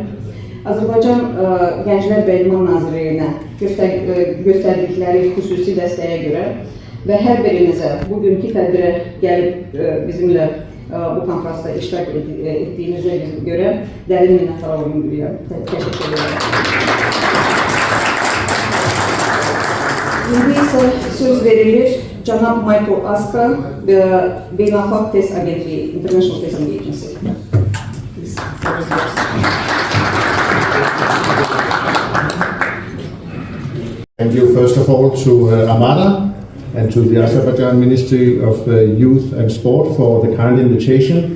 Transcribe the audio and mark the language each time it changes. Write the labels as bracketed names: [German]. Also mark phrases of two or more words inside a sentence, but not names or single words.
[Azerbaijani] Azərbaycan Gənclər və İdman Nazirliyinə göstərdikləri xüsusi dəstəyə görə və hər birinizə bugünkü tədbirə gəlib bizimlə bu konfransda iştirak etdiyinizə görə dərin minnətdarlığımı bilirəm. Təşəkkür edirəm. İndi isə söz verilir cənab Michael Aska və Beynəlxalq Test Agentliyi, [English] International Testing Agency. Thank you first of all to AMADA and to the Azerbaijan Ministry of Youth and Sport for the kind invitation.